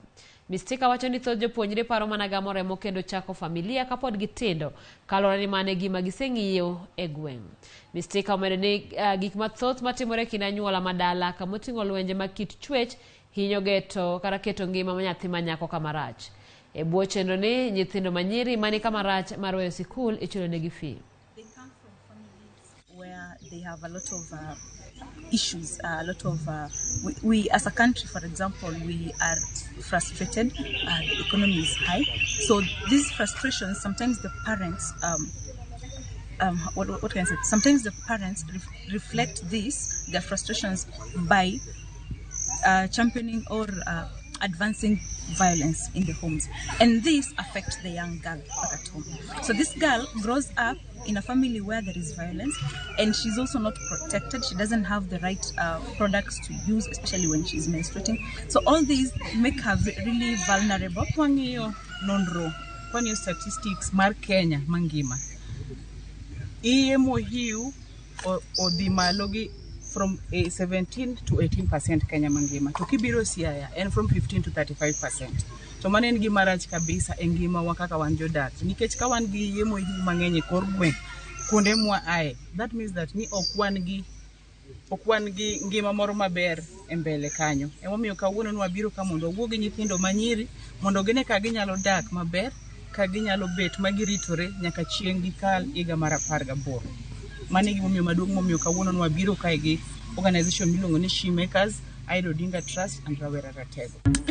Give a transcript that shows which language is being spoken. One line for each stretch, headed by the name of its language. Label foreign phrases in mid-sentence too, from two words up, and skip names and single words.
Luo (Kenya and Tanzania): Mistika wacho ni thoth jopuonjre paro mana gamo remo kendo chako familia kapod gitindo kalore ni mane gima giseng'iyo e gweng'. Mistika omedo ni gik mathoth matimore kind anyuola madala kamoting'o lwenje mag kit chwech hinyo geto kata keto ngima ma nyathi manyako kamarach. E bwo chenro ni nyithindo manyiri mani kamarach mar weyo sikul ichulo negi fee.
English: Where they have a lot of issues, we as a country, for example, we are frustrated, the economy is high, so these frustrations, sometimes the parents, what can I say, sometimes the parents reflect their frustrations by championing or advancing violence in the homes, and this affects the young girl back at home. So this girl grows up in a family where there is violence, and she's also not protected. She doesn't have the right products to use, especially when she's menstruating. So all these make her really vulnerable.
Luo (Kenya and Tanzania): Kwang'iyo nonro, kwang'iyo statistics mar Kenya mangima, iye mohiu odhi malo gi
English: from 17 to 18%
Luo (Kenya and Tanzania): Kenya mangima. To kibiro Siaya
English: and from 15 to 35%.
Luo (Kenya and Tanzania): To mano en gima rach kabisa e ngima wa kaka wan jodak. Nikech ka wan gi yie mohiu mang'eny e kor gweng' kuonde mwa ae,
English: that means that
Luo (Kenya and Tanzania): ni ok wan gi ngima moro maber e mbele kanyo. Emomiyo kawuono nwabiro ka mondo wawuo gi nyithindo manyiri mondo gine ka ginyalo dak maber, ka ginyalo bet magiritore nyaka chieng' gikal higa mar 18. Mano e gimomiyo maduong' momiyo kawuono nwabiro kae gi organization miluongo ni Shoemakers, Aida Odinga Trust and Rawera Ratego.